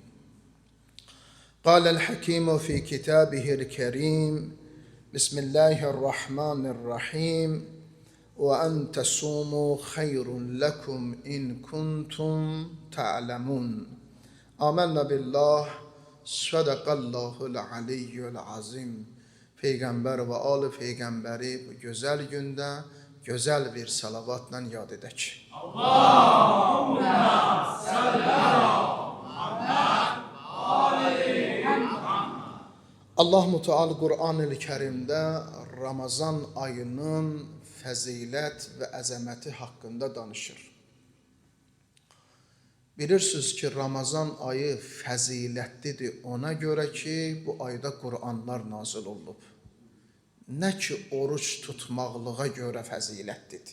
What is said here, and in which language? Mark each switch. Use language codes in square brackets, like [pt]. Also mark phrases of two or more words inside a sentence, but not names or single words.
[ar] قال الحكيم في كتابه الكريم: بسم الله الرحمن الرحيم وأن تصوموا خير لكم إن كنتم تعلمون. آمنا بالله صدق الله العلی العظیم. [az] Peygamber ve âl peygamberi bu güzel günde güzel bir salavatla yad edək. [ar] اللهم صل على محمد آل محمد. [az] Allah Müteal Kur'an-ı Kerim'de Ramazan ayının fəzilət və əzəməti haqqında danışır. Bilirsiniz ki, Ramazan ayı fəzilətlidir ona görə ki, bu ayda Qur'anlar nazil olub. Nə ki, oruç tutmaqlığa görə fəzilətlidir.